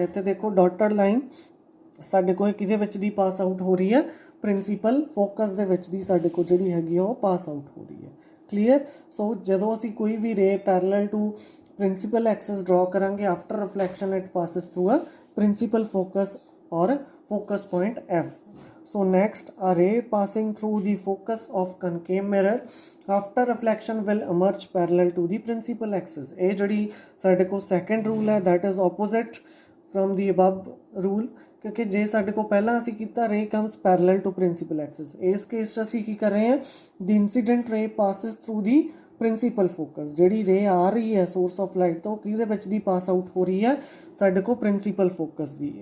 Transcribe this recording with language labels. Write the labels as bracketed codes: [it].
[pa] ਇੱਥੇ ਦੇਖੋ dotted line ਸਾਡੇ ਕੋਲ ਕਿਹਦੇ ਵਿੱਚ ਦੀ ਪਾਸ ਆਊਟ ਹੋ ਰਹੀ ਹੈ, ਪ੍ਰਿੰਸੀਪਲ ਫੋਕਸ ਦੇ ਵਿੱਚ ਦੀ ਸਾਡੇ ਕੋਲ ਜਿਹੜੀ ਹੈਗੀ ਆ ਉਹ ਪਾਸ ਆਊਟ ਹੋ ਰਹੀ ਹੈ। ਕਲੀਅਰ। ਸੋ ਜਦੋਂ ਅਸੀਂ ਕੋਈ ਵੀ ਰੇ ਪੈਰਲਲ ਟੂ ਪ੍ਰਿੰਸੀਪਲ ਐਕਸਿਸ ਡਰਾ ਕਰਾਂਗੇ, [en] After reflection it passes through a principal focus or focus point F. So next, a ray passing through the focus of concave mirror after reflection will emerge parallel to the principal axis. [pa] ਇਹ ਜਿਹੜੀ ਸਾਡੇ ਕੋਲ second rule ਹੈ, [en] that is opposite from the above rule, [pa] ਕਿਉਂਕਿ ਜੇ ਸਾਡੇ ਕੋਲ ਪਹਿਲਾਂ ਅਸੀਂ ਕੀਤਾ [en] ray comes parallel to principal axis, [pa] ਇਸ ਕੇਸ 'ਚ ਅਸੀਂ ਕੀ ਕਰ ਰਹੇ ਹਾਂ, [en] the incident ray passes through the [pa] principal focus. ਜਿਹੜੀ ਰੇ ਆ ਰਹੀ ਹੈ ਸੋਰਸ ਆਫ ਲਾਈਟ ਤੋਂ ਕਿਹਦੇ ਵਿੱਚ ਦੀ ਪਾਸ ਆਊਟ ਹੋ ਰਹੀ ਹੈ, ਸਾਡੇ ਕੋਲ ਪ੍ਰਿੰਸੀਪਲ ਫੋਕਸ ਦੀ।